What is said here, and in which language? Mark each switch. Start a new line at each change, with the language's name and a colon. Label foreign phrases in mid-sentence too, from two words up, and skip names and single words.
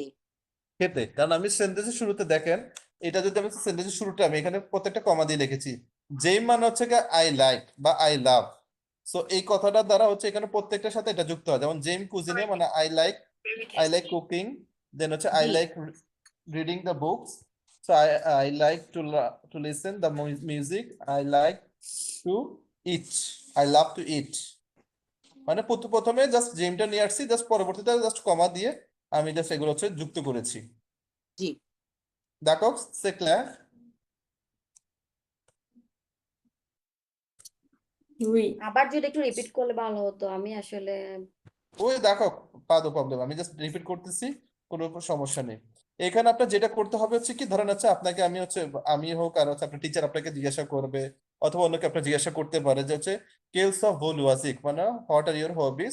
Bangla: খেতে, কারণ আমি সেন্টেন্সের শুরুতে দেখেন, এটা যদি আমি সেন্টেন্সের শুরুতে আমি এখানে প্রত্যেকটা কমা দিয়ে লিখেছি। জেম মানে হচ্ছে
English: I like
Bangla: বা
English: I love.
Bangla: সো এই কথাটার দ্বারা হচ্ছে এখানে প্রত্যেকটার সাথে এটা যুক্ত হয়, যেমন
French: j'aime cuisiner
Bangla: মানে
English: I like cooking,
Bangla: দেন হচ্ছে আই জি
English: লাইক reading the books. So I like to listen the music. I like to eat. I love to eat.
Bangla: মানে প্রথমে জাস্ট জেমটা নিয়ে আসছি, জাস্ট পরবর্তীতে জাস্ট কমা দিয়ে আমি জাস্ট এগুলো হচ্ছে যুক্ত করেছি। জি।
French: D'accord, c'est clair? উই
Bangla: আবার যদি একটু রিপিট করলে ভালো হতো, আমি আসলে ওই দেখো,
French: pas de problème,
Bangla: আমি জাস্ট রিপিট করতেছি, কোনো সমস্যা নেই। এখানে আপনার যেটা করতে হবে হচ্ছে কি, ধরেন হচ্ছে আপনাকে আমি হচ্ছে, আমি হোক আর হচ্ছে আপনার টিচার আপনাকে জিজ্ঞাসা করবে, অথবা অন্যকে আপনার জিজ্ঞাসা করতে পারে যে হচ্ছে
French: quels sont vos loisirs
Bangla: মানে
English: what are your hobbies.